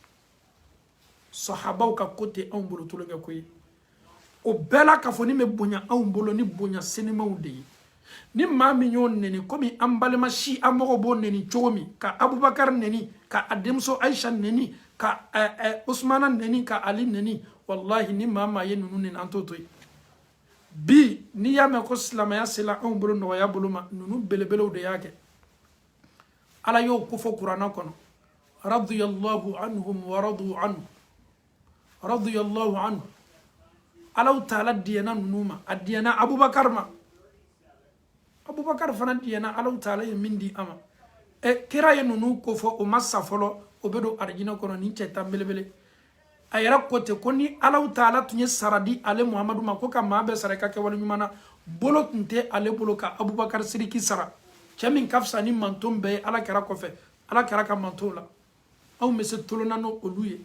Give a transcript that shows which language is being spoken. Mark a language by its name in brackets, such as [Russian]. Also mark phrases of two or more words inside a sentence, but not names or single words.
[Bambara] sahabaw ka kote anw bolo tulonkɛ ko ye o bɛɛ la k'a fɔ ni bɛ bonya anw bolo ni bonya senimaw de ye ni maa min y'o neni komi an balima si an mɔgɔw b'o neni cogo min ka abubakar neni ka a denmuso ayisa neni ka usmana neni ka ali neni wallahi ni maa ye ninnu neni an t'o to yen bi n'i y'a mɛn ko silamɛya sela anw bolo nɔgɔya bolo ma ninnu belebelew de y'a kɛ ala y'o ko fɔ kuranɛ kɔnɔ [Arabic] رضي الله عنهم ورضوا عنه رضي الله عنه الله تعالى [Bambara] diyana ninnu ma a diyana abubakar ma abubakar fana diyana [Arabic] الله تعالى [Bambara] ye min di a ma kira ye ninnu ko fɔ o ma sa fɔlɔ o bɛ don arijinɛ kɔnɔ ni cɛ tan belebele a yɛrɛ ko ten ko ni Allahu taala tun ye sara di ale muhamadu ma ko ka maa bɛɛ sara i ka kɛwale ɲuman na bolo tun tɛ ale bolo ka abubakar siriki sara cɛ min ka fisa ni manton bɛɛ ye ala kɛra kɔfɛ ala kɛra ka manton la anw bɛ se tolona n'o olu ye